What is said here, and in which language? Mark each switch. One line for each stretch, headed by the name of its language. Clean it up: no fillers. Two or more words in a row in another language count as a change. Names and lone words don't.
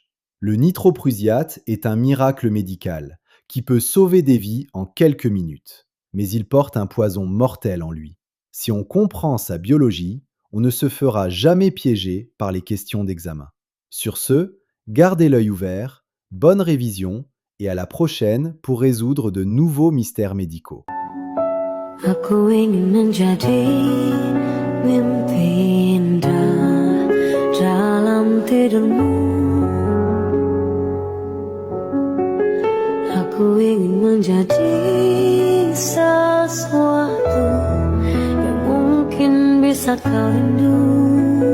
French: Le nitroprusiate est un miracle médical qui peut sauver des vies en quelques minutes, mais il porte un poison mortel en lui. Si on comprend sa biologie, on ne se fera jamais piéger par les questions d'examen. Sur ce, gardez l'œil ouvert, bonne révision et à la prochaine pour résoudre de nouveaux mystères médicaux.
Indonesian: Aku ingin menjadi mimpi indah dalam tidurmu. Aku ingin menjadi sesuatu yang mungkin bisa kau rindu.